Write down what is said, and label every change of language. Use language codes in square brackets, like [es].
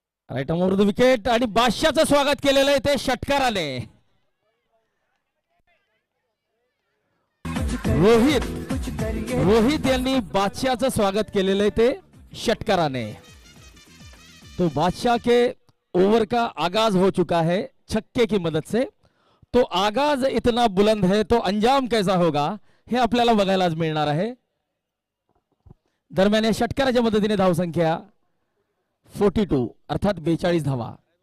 [mr] Right arm over the wicket आणि बादशाहचं स्वागत केलेलं आहे ते षटकाराने. रोहित यांनी बादशाहचं स्वागत केलेलं आहे ते षटकाराने. [hi] तो बादशाह के ओवर का आगाज हो चुका है छक्के की मदद से. तो आगाज इतना बुलंद है तो अंजाम कैसा होगा [mr] हे आपल्याला बघायलाच मिळणार आहे. दरम्यान या षटकाराच्या मदतीने धावसंख्या 42 अर्थात 42 धावा.